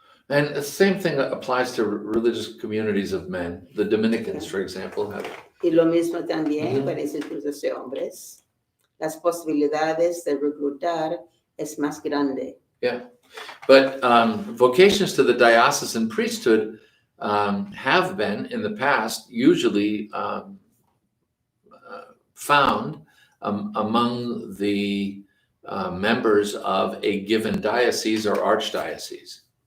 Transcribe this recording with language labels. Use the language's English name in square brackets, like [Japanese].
[English] And the same thing applies to religious communities of men. The Dominicans, for example, have. [Spanish] Y lo mismo también Ujú. para institutos de hombres. Las posibilidades de reclutar es más grande. [English] Yeah, but vocations to the diocesan priesthood have been in the past usually found among the members of a given diocese or archdiocese.